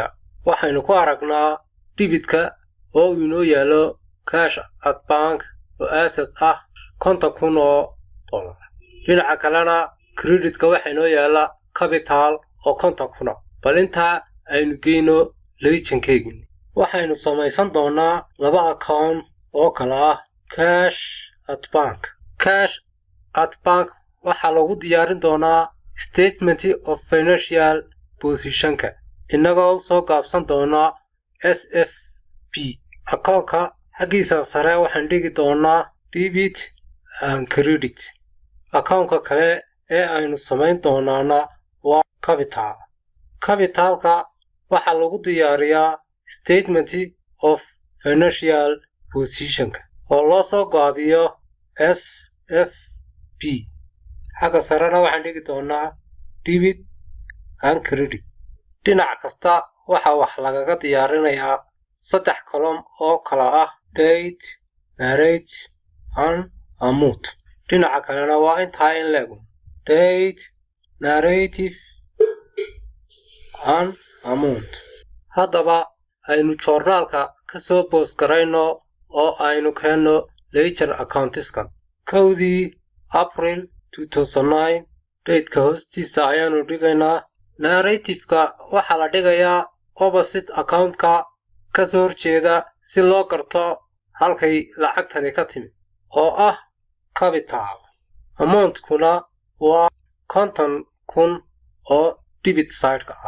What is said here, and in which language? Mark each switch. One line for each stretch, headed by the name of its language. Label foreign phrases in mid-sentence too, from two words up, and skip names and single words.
Somali: Waxaynu ku aragnaa debitka oo inoo yaalo
English: cash at bank
Somali: oo asset ah $50,000. Dhinaca kalena credit-ka waxa inoo yaala capital oo $50,000. Bal intaa aynu geyno legend-keegii. Waxaynu samaysan doonaa laba account oo kala ah
English: cash at bank. Cash at bank
Somali: waxa lagu diyaarin doonaa
English: statement of financial position-ka
Somali: inagoo soo gaabsan doonaa SFP. Account-ka xaggiisa sare waxaan dhigi doonaa
English: debit and credit.
Somali: Account-ka kale ee aynu samayn doonaana waa capital. Capital-ka waxa lagu diyaariyaa
English: statement of financial position-ka
Somali: oo loo soo gaabiyo SFP. Xagga sarena waxaan dhigi doonaa
English: debit and credit.
Somali: Dhinac kasta waxa wax lagaga diyaarinayaa 3 column oo kala ah
English: date, narrate and amount.
Somali: Dhinaca kalena waa intaa in leego
English: date, narrative and amount.
Somali: Haddaba aynu journalka ka soo post garayno oo aynu keeno
English: ledger accounts-kan.
Somali: 1 April 2009 date-ka hoostiisa ayaanu dhigaynaa. Narrative-ka waxa la dhigayaa
English: opposite account-ka
Somali: ka soo horjeeda si loo garto halkay lacagtani ka timid oo ah capital. Amount-kuna waa $50,000 oo
English: debit side-ka
Somali: ah.